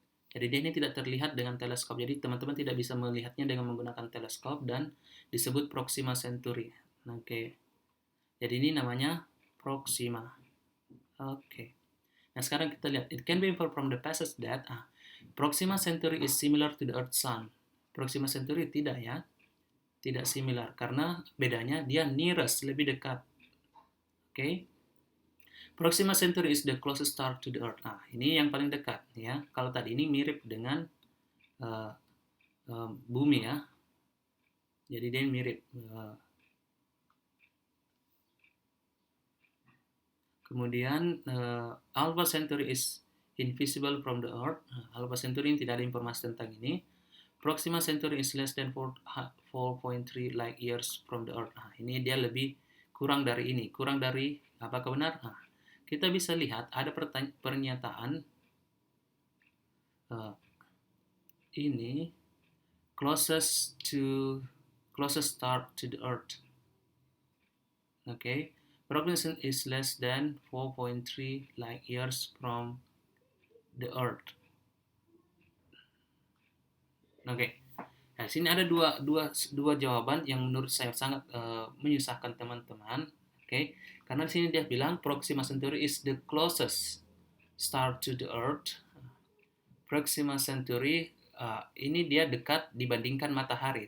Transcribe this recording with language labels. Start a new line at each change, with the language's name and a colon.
Indonesian: Jadi dia ini tidak terlihat dengan teleskop. Jadi teman-teman tidak bisa melihatnya dengan menggunakan teleskop dan disebut Proxima Centauri. Oke. Jadi ini namanya Proxima. Oke. Nah, sekarang kita lihat.
English: It can be inferred from the passage that Proxima Centauri is similar to the Earth Sun.
Indonesian: Proxima Centauri tidak ya. Tidak similar. Karena bedanya dia nearest, lebih dekat. Oke.
English: Proxima Centauri is the closest star to the Earth.
Indonesian: Ini yang paling dekat ya. Kalau tadi ini mirip dengan bumi ya. Jadi dia mirip. Kemudian
English: Alpha Centauri is invisible from the Earth.
Indonesian: Alpha Centauri tidak ada informasi tentang ini.
English: Proxima Centauri is less than 4.3 light years from the Earth.
Indonesian: Ini dia lebih kurang dari ini. Kurang dari, apakah benar? Kita bisa lihat ada pernyataan ini
English: closest star to the Earth. Okay, Proxima is less than 4.3 light years from the Earth. Oke.
Indonesian: Nah, sini ada dua jawaban yang menurut saya sangat menyusahkan teman-teman. Oke, karena di sini dia bilang
English: Proxima Centauri is the closest star to the Earth.
Indonesian: Proxima Centauri ini dia dekat dibandingkan matahari.